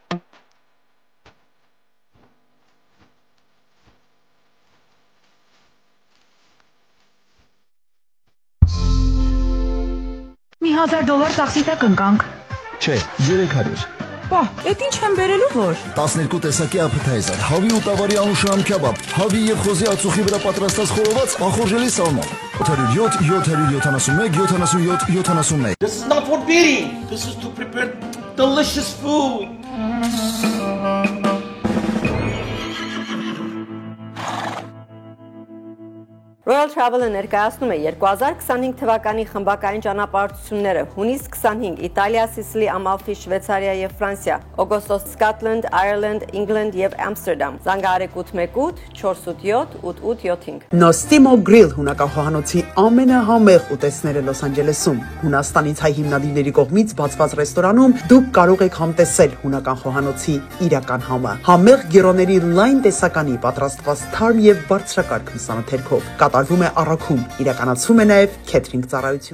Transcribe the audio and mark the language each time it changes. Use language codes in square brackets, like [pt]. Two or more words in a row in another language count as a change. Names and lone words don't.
[hy] Մի $1000 տաքսի տակ ընկանք։ Չէ, 300։ Պահ, էդ ինչ եմ բերելու որ։ 12 տեսակի appetizer, հավի ու տավարի անուշահամ քեբաբ, հավի եւ խոզի ածուխի վրա պատրաստած խորոված ախորժելի սալմոն։ 807-771-77-71 [en] This is not for beating. This is to prepare delicious food. [hy] Royal Travel-ը ներկայացնում է 2025 թվականի խմբակային ճանապարհորդությունները հունիս 25 Իտալիա, Սիսիլի, Ամալֆի, Շվեյցարիա եւ Ֆրանսիա, օգոստոս Scotland, Ireland, England եւ Amsterdam։ Զանգահարեք 818-487-8875։ Nostimo Grill հունակախոհանոցի ամենահամեղ ուտեստները Լոս Անջելեսում։ Հունաստանից հայ հիմնադիրների կողմից բացված ռեստորանում դուք կարող եք համտեսել հունական խոհանոցի իրական համը։ Համեղ գիրոների լայն տեսականի պատրաստված թարմ եւ բարձրակարգ մսանաթերքով։ Կատարվում է առաքում, իրականացվում է նաև քեթրինգ ծառայություն։